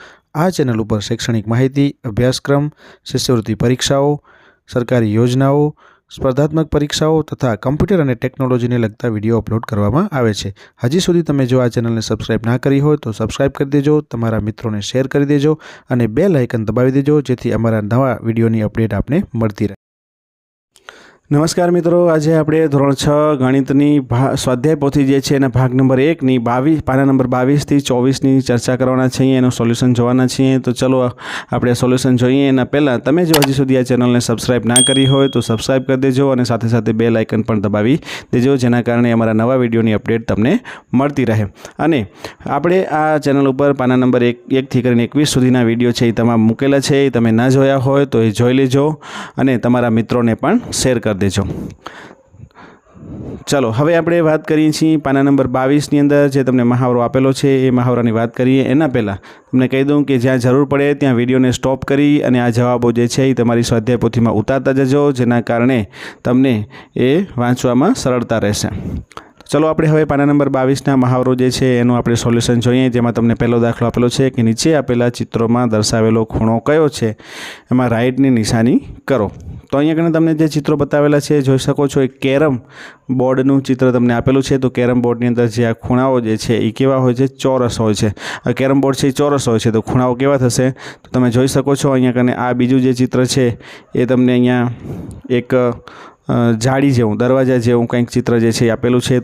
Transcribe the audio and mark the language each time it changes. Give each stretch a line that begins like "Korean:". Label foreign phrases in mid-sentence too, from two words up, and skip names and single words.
Gujarati: આ ચેનલ ઉપર શૈક્ષણિક માહિતી, અભ્યાસક્રમ, શિષ્યવૃત્તિ પરીક્ષાઓ, સરકારી યોજનાઓ, સ્પર્ધાત્મક પરીક્ષાઓ તથા કમ્પ્યુટર અને ટેકનોલોજીને લગતા વિડીયો અપલોડ કરવામાં આવે છે। હજી સુધી તમે જો આ ચેનલને સબસ્ક્રાઇબ ના કરી હોય તો સબસ્ક્રાઇબ કરી દેજો, તમારા મિત્રોને શેર કરી દેજો અને બેલ આઇકન દબાવી દેજો જેથી અમારા નવા વિડીયોની અપડેટ આપને મળતી રહે। નમસ્કાર મિત્રોં, આજ આપ ધોરણ 6 ગણિતની સ્વાધ્યાય પોથી જે છે એના ભાગ નંબર 1 ની 22 પાના નંબર 22 થી 24 ની ચર્ચા કરવાના છે, એનો સોલ્યુશન જોવાના છે। તો ચલો આપણે સોલ્યુશન જોઈએ। એના પહલા તમે જો હજી સુધી આ ચેનલને સબ્સક્રાઇબ ના કરી હોય તો સબ્સક્રાઇબ કર દેજો ઔર સાથે સાથે બેલ આઇકન પણ દબાવી દેજો, જેના કારણે અમારા નવા વિડિયોની અપડેટ તમને મળતી રહે। અને આપણે આ ચેનલ પર પાના નંબર 1 થી કરીને 21 સુધીના વિડિયો છે એ તમામ મૂકેલા છે, તમે ના જોયા હોય તો એ જોઈ લેજો અને તમારા મિત્રોને પણ શેર કર દેજો। ચલો હવે આપણે બાત કરીએ છીએ પાના નંબર 22 ની અંદર જે તમને મહાવરો આપેલો છે એ મહાવરાની બાત કરીએ। એના પહલા તમને કહી દૂં કિ જ્યાં જરૂર પડે ત્યાં વિડિયોને સ્ટૉપ કરી અને આ જવાબો જે છે એ તમારી સ્વાધ્યાય પોથીમાં ઉતારતા જજો, જેના કારણે તમને એ વાંચવામાં સરળતા રહેશે। ચલો આપણે હવે પાના નંબર 22 ના મહાવરો જે છે એનું આપણે સોલ્યુશન જોઈએ, જેમાં તમને પહેલો દાખલો આપેલો છે કિ નીચે આપેલા ચિત્રોમાં દર્શાવેલો ખૂણો કયો છે, એમાં રાઇટની નિશાની કરો। તો અહીંયા કને તમને જે ચિત્રો બતાવેલા છે જોઈ શકો છો। એક કેરમ બોર્ડનું ચિત્ર તમને આપેલું છે। તો કેરમ બોર્ડની અંદર જે આ ખૂણાઓ જે છે એ કેવા હોય છે, ચોરસ હોય છે। આ કેરમ બોર્ડ છે ચોરસ હોય છે તો ખૂણાઓ કેવા થશે તો તમે જોઈ શકો છો। અહીંયા કને આ બીજું જે ચિત્ર છે એ તમને અહીંયા એક ઝાડી જેવું દરવાજા જેવું કંઈક ચિત્ર જે છે આપેલું છે।